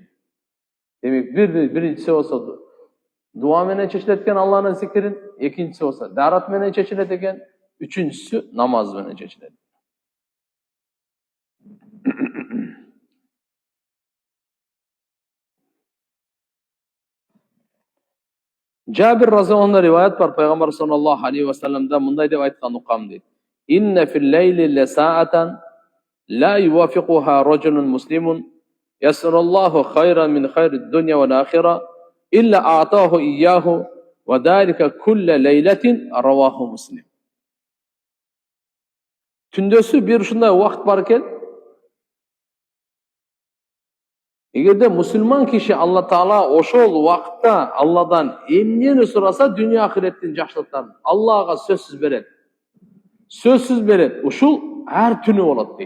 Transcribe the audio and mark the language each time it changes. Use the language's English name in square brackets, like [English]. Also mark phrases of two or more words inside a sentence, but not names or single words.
[Kyrgyz] Демек биринчиси болсо дуа менен чечилет экен Алланын зикирин, экинчиси болсо дарат менен чечилет экен, үчүнчүсү намаз менен чечилет. Жабир разияллаху риваят бар, пайгамбар [Arabic] صلى الله عليه وسلم [Kyrgyz] мындай деп айткан укам дейт. [Arabic] إن في الليل لساعة لا يوافقها رجل مسلم يسأل الله خيرا من خير الدنيا والآخرة إلا أعطاه إياه وذلك كل ليلة رواه مسلم. [Kyrgyz] Түндөсү бир ушундай убакыт бар экен. Эгерде мусулман киши Алла Таала ошол убакытта Алладан эмнени сураса, дүйнө ахиреттин жакшылыктарын Аллага сөзсүз берет. Сөзсүз берет. Ушул ар түнү болот дейт.